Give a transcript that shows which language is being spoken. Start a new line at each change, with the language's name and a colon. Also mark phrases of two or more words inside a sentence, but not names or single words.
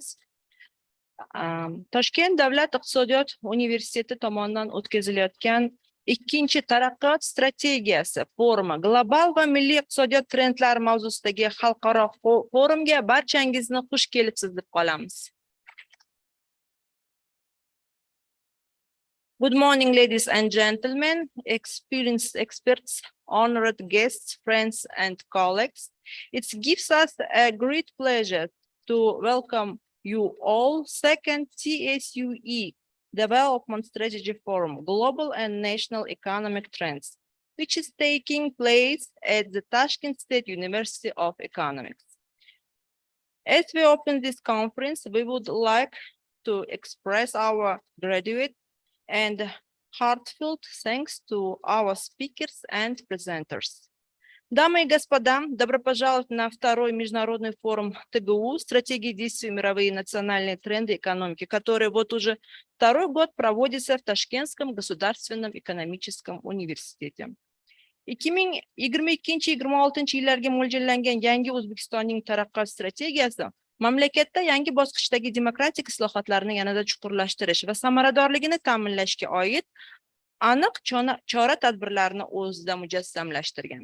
Uzbek: Toshkent davlat iqtisodiyot universiteti tomonidan o'tkazilayotgan ikkinchi taraqqiyot strategiyasi forumi global va milliy iqtisodiyot trendlari mavzusidagi xalqaro forumga barchangizni xush kelibsiz deb qolamiz.
English: Good morning, ladies and gentlemen, experienced experts, honored guests, friends, and colleagues. It gives us a great pleasure to welcome you all second TSUE Development Strategy Forum, Global and National Economic Trends, which is taking place at the Tashkent State University of Economics. As we open this conference, we would like to express our gratitude and heartfelt thanks to our speakers and presenters.
Russian: Дамы и господа, добро пожаловать на второй международный форум ТГУ «Стратегии действий мировые и национальные тренды экономики», который вот уже второй год проводится в Ташкентском государственном экономическом университете.
Uzbek: 2022-2026 yillarga mo'ljallangan yangi O'zbekistonning taraqqiyot strategiyasi mamlakatda yangi bosqichdagi demokratik islohotlarni yanada chuqurlashtirish va samaradorligini ta'minlashga oid aniq chora-tadbirlarni o'zida mujassamlashtirgan.